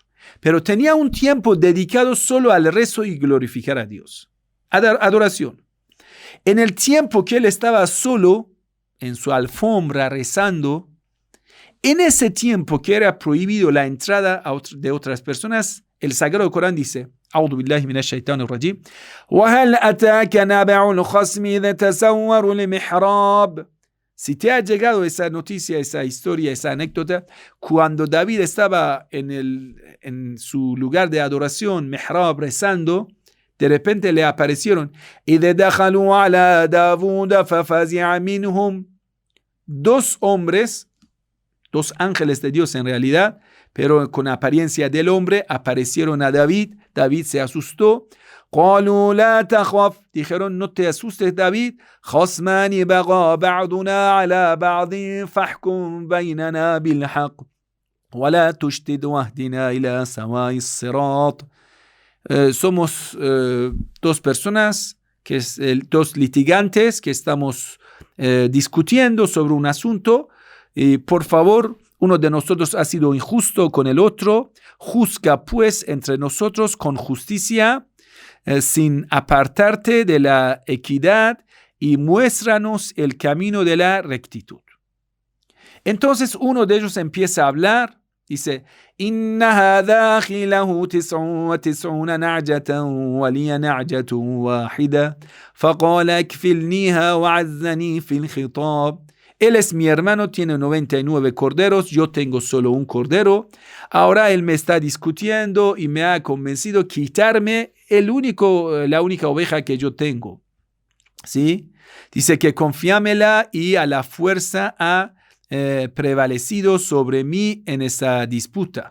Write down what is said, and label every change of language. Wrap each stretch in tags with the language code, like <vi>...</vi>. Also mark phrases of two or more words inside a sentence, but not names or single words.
<es>Pero tenía un tiempo dedicado solo al rezo y glorificar a Dios. Adoración. En el tiempo que él estaba solo, en su alfombra rezando, en ese tiempo que era prohibido la entrada de otras personas, el Sagrado Corán dice,</es> <ar>أعوذ بالله من الشيطان الرجيم وهل أتاك نبأ الخصم إذ تسوروا المحراب.</ar> <es>Si te ha llegado esa noticia, esa historia, esa anécdota, cuando David estaba en su lugar de adoración, mihrab, rezando, de repente le aparecieron</es> <ar>إذ دخلوا على داوود ففزع منهم.</ar> <es>Dos hombres, dos ángeles de Dios en realidad, pero con apariencia del hombre, aparecieron a David. David se asustó.</es> <ar>قالوا لا تخف.</ar> <es>Dijeron, no te asustes, David.</es> <ar>خصمان بغى بعضنا على بعض فاحكم بيننا بالحق ولا تشتد واهدنا إلى سواء الصراط.</ar> <es>somos dos personas, dos litigantes que estamos discutiendo sobre un asunto. Y por favor, uno de nosotros ha sido injusto con el otro. Juzga pues entre nosotros con justicia, sin apartarte de la equidad, y muéstranos el camino de la rectitud. Entonces uno de ellos empieza a hablar, dice:</es> <ar>إن هذا أخي له تسعون نعجة ولي نعجة واحدة فقال أكفلنيها وعزني في الخطاب.</ar> <es>Él es mi hermano, tiene 99 corderos, yo tengo solo un cordero. Ahora él me está discutiendo y me ha convencido quitarme la única oveja que yo tengo. ¿Sí? Dice que confíamela, y a la fuerza ha prevalecido sobre mí en esa disputa.</es>